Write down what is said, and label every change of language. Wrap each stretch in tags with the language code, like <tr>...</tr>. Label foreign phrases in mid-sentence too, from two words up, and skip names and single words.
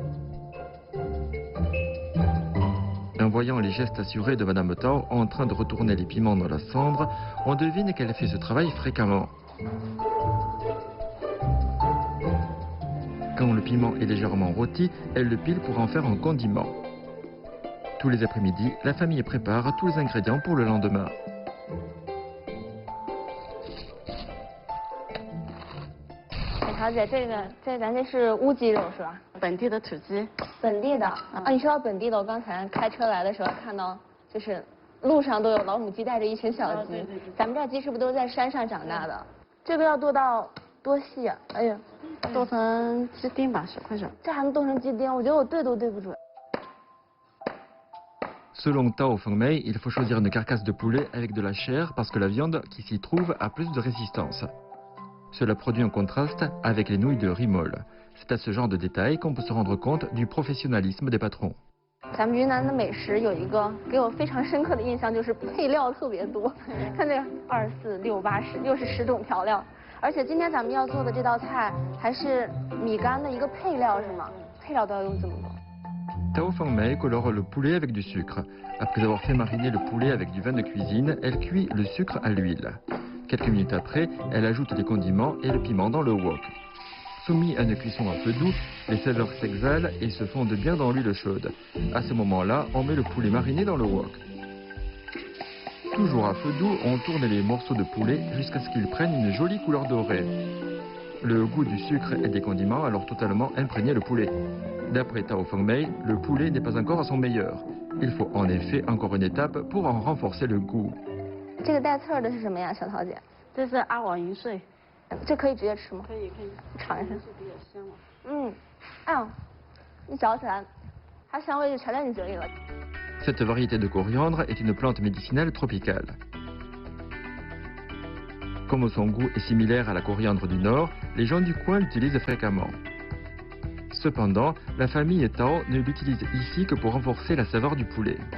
<fr>En voyant les gestes assurés de Madame Tao en train de retourner les piments dans la cendre, on devine qu'elle fait ce travail fréquemment. Quand le piment est légèrement rôti, elle le pile pour en faire un condiment. Tous les après-midi, la famille prépare tous les ingrédients pour le lendemain.</fr> <zh>小姐，咱这是乌鸡肉是吧？本地的土鸡。本地的啊，你说到本地的，我刚才开车来的时候看到，就是路上都有老母鸡带着一群小鸡。咱们这鸡是不是都在山上长大的？这个要剁到多细啊？哎呀，剁成鸡丁吧，10块钱。这还能剁成鸡丁？我觉得我对都对不准。</zh> <fr>Selon Tao Fengmei, il faut choisir une carcasse de poulet avec de la chair parce que la viande qui s'y trouve a plus de résistance. Cela produit un contraste avec les nouilles de riz molle. C'est à ce genre de détails qu'on peut se rendre compte du professionnalisme des patrons.</fr> <zh>咱们云南的美食有一个给我非常深刻的印象，就是配料特别多。看这个24、6、8、10，又是10种调料。而且今天咱们要做的这道菜还是米干的一个配料，是吗？配料都要用这么多。</zh> <fr>Tao Fengmei colore le poulet avec du sucre. Après avoir fait mariner le poulet avec du vin de cuisine, elle cuit le sucre à l'huile. Quelques minutes après, elle ajoute les condiments et le piment dans le wok. Soumis à une cuisson à feu doux, les saveurs s'exhalent et se fondent bien dans l'huile chaude. À ce moment-là, on met le poulet mariné dans le wok. Toujours à feu doux, on tourne les morceaux de poulet jusqu'à ce qu'ils prennent une jolie couleur dorée. Le goût du sucre et des condiments a alors totalement imprégné le poulet. D'après Tao Fengmei, le poulet n'est pas encore à son meilleur. Il faut en effet encore une étape pour en renforcer le goût.</fr> <zh>这个带刺儿的是什么呀，小桃姐？这是阿瓦云碎，这可以直接吃吗？可以。尝一下。是比较香嘛。哎呦，你嚼起来，它香味就全在你嘴里了。</zh> <fr>Cette variété de coriandre est une plante médicinale tropicale. Comme son goût est similaire à la coriandre du Nord, les gens du coin l'utilisent fréquemment. Cependant, la famille Tao ne l'utilise ici que pour renforcer la saveur du poulet.</fr>